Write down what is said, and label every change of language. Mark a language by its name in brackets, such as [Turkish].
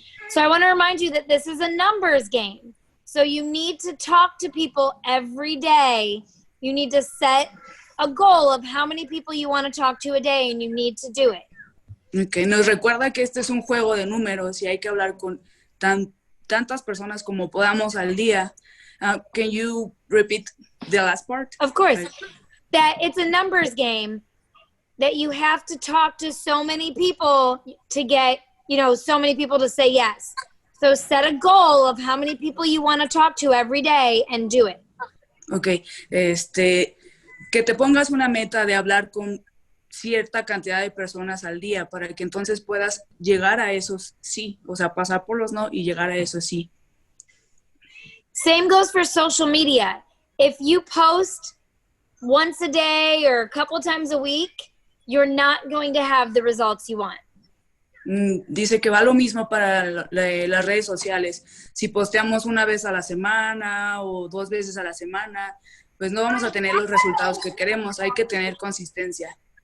[English] So I want to remind you that this is a numbers game. So you need to talk to people every day. You need to set a goal of how many people you want to talk to a day, and you need to do it. Okay. [Spanish] Nos recuerda que este es un juego de números y hay que hablar con tantas personas como podamos al día. [English] Can you repeat the last part? Of course. That it's a numbers game, that you have to talk to so many people to get, you know, so many people to say yes. So set a goal of how many people you want to talk to every day and do it. Okay. [Spanish] Que te pongas una meta de hablar con cierta cantidad de personas al día para que entonces puedas llegar a esos sí, o sea, pasar por los no y llegar a esos sí. [English] Same goes for social media. If you post once a day or a couple times a week, you're not going to have the results you want. [Spanish] Dice que va lo mismo para las redes sociales. Si posteamos una vez a la semana o 2 veces a la semana, pues no vamos a tener los resultados que queremos. Hay que tener consistencia.